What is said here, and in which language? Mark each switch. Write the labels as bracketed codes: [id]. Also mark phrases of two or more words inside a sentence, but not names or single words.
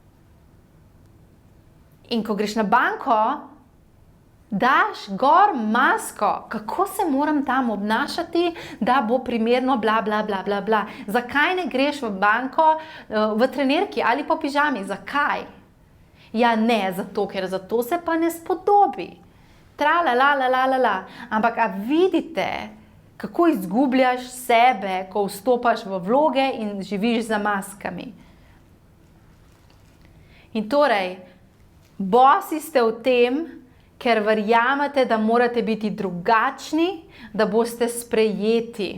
[sl] In ko greš na banko, daš gor masko, kako se moram tam obnašati, da bo primerno bla, bla, bla, bla, bla. Zakaj ne greš v banko v trenerki ali po pižami? Zakaj? Ja ne, zato, ker zato se pa ne spodobi. Tra-la-la-la-la-la. Ampak a vidite, kako izgubljaš sebe, ko vstopaš v vloge in živiš za maskami? In torej, bosi ste v tem, ker verjamete, da morate biti drugačni, da boste sprejeti.